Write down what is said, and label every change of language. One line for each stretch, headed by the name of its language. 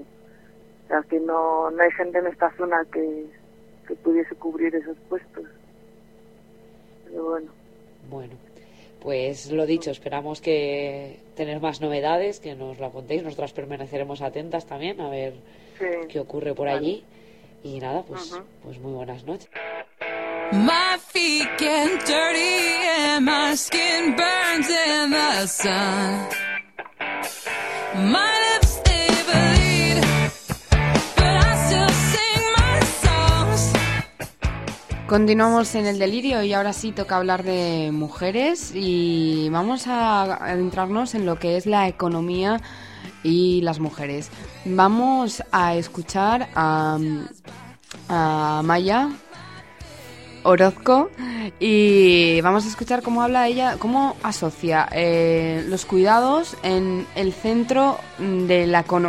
Spanish: O sea, que no hay gente en esta zona que pudiese cubrir esos puestos. Pero bueno. Bueno, pues lo dicho, esperamos que tener más novedades, que nos lo contéis. Nosotras permaneceremos atentas también a ver qué ocurre por allí. Y nada, pues, pues muy buenas noches.
English: My feet get dirty and my skin burns in the sun. My lips, they bleed, but I still sing my songs.
Spanish: Continuamos en el delirio y ahora sí toca hablar de mujeres y vamos a adentrarnos en lo que es la economía y las mujeres. Vamos a escuchar a Maya Orozco y vamos a escuchar cómo habla ella, cómo asocia los cuidados en el centro de la